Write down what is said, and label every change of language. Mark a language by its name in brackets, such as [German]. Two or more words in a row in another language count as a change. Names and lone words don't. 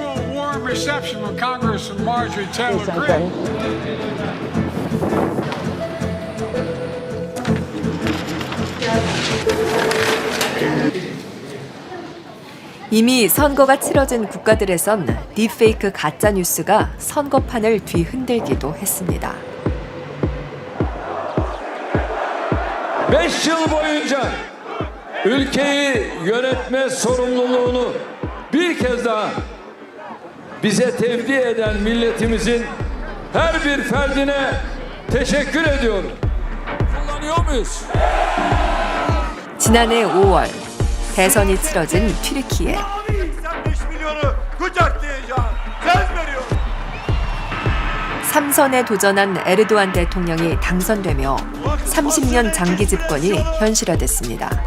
[Korean] 이미 선거가 치러진 국가들에선 딥페이크 가짜뉴스가 선거판을 뒤흔들기도 했습니다. [Turkish] 5일 boyunca ülkeyi yönetme sorumluluğunu bir kez daha bize tevdi eden milletimizin her bir ferdine teşekkür ediyorum. Kullanıyor muyuz? [Korean] 지난해 5월 대선이 치러진 튀르키예. 삼선에 도전한 에르도안 대통령이 당선되며 30년 장기 집권이 현실화됐습니다.